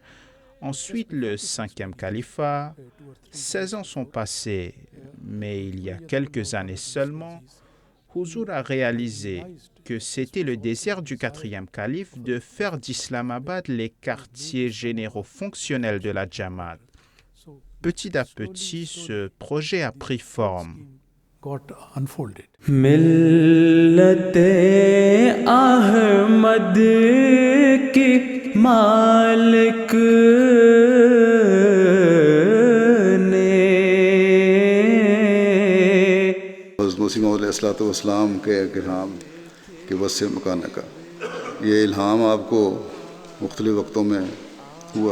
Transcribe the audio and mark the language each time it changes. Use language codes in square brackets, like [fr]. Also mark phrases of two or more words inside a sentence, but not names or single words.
[fr] Ensuite, le 5e califat, 16 ans sont passés, mais il y a quelques années seulement, Huzur a réalisé que c'était le désir du 4e calife de faire d'Islamabad les quartiers généraux fonctionnels de la Jamaat. Petit à petit, ce projet a pris forme. [ur] ملتِ احمد کی مالک مسیح علیہ السلام کے الہام کے وسع مکان کا یہ الہام آپ کو مختلف وقتوں میں ہوا.